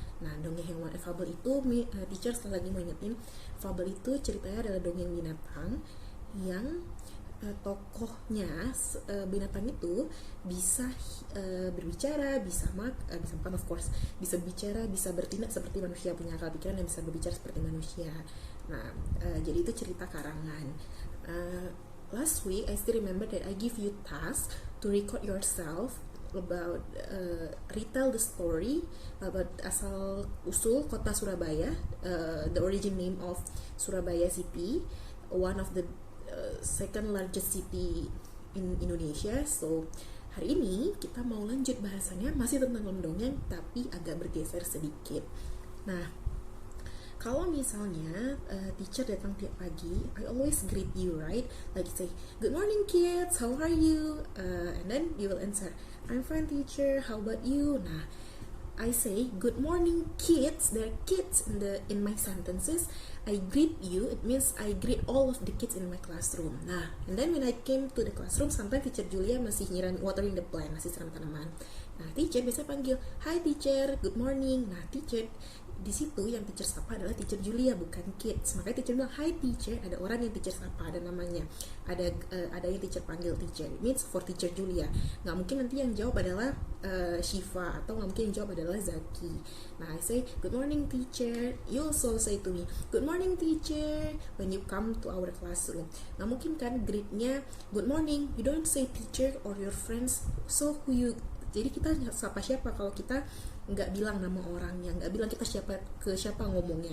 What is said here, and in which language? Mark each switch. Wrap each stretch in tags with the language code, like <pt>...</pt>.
<id>Nah, dongeng hewan fable itu teacher sekali lagi mau ingetin, fable itu ceritanya adalah dongeng binatang yang tokohnya binatang itu bisa berbicara, bisa makan, of course, bisa bicara, bisa bertindak seperti manusia, punya akal pikiran dan bisa berbicara seperti manusia. Nah, jadi itu cerita karangan.</id> <en>Last week I still remember that I give you task to record yourself about retell the story about</en> <id>asal usul kota Surabaya,</id> <en>the origin name of Surabaya city, one of the second largest city in Indonesia.</en> <id>So hari ini kita mau lanjut bahasannya, masih tentang dongeng tapi agak bergeser sedikit. Nah, kalau misalnya teacher datang tiap pagi,</id> <en>I always greet you, right? Like say, good morning kids, how are you? And then you will answer, I'm fine teacher, how about you? Nah, I say, good morning kids. There are kids in my sentences. I greet you, it means I greet all of the kids in my classroom. Nah, and then when I came to the classroom, sometimes teacher Julia masih watering the plant,</en> <id>masih siram tanaman. Nah, teacher biasa panggil,</id> <en>hi teacher, good morning.</en> <id>Nah, teacher di situ yang teacher sapa adalah teacher Julia, bukan kids. Makanya teacher bilang</id> <en>hi teacher,</en> <id>ada orang yang teacher sapa, ada namanya, ada yang teacher panggil teacher.</id> <en>It means for teacher Julia.</en> <id>Nggak mungkin nanti yang jawab adalah Shiva, atau nggak mungkin yang jawab adalah Zaki.</id> <en>Nah, I say good morning teacher, you also say to me good morning teacher when you come to our classroom.</en> <id>Nggak mungkin kan greetnya</id> <en>good morning, you don't say teacher or your friends, so who you.</en> <id>Jadi kita sapa siapa kalau kita nggak bilang nama orangnya, nggak bilang kita siapa ngomongnya.</id>